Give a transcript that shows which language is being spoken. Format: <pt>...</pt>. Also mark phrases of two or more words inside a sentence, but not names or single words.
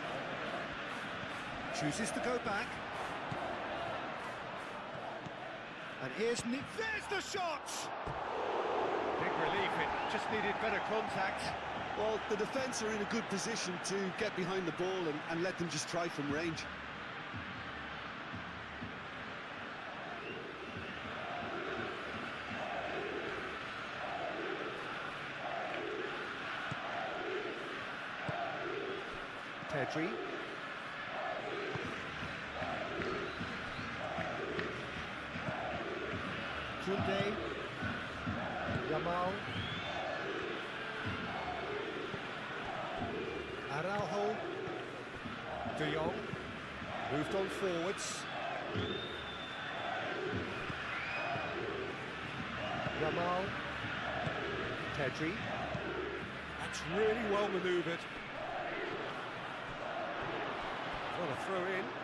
<en>Chooses to go back. And here's there's the shot! Big relief, it just needed better contact. Well, the defence are in a good position to get behind the ball and let them just try from range. Pedri. Koundé. Yamal. Araujo. De Jong. Moved on forwards. Yamal. Pedri. That's really well manoeuvred. What a throw in.</en>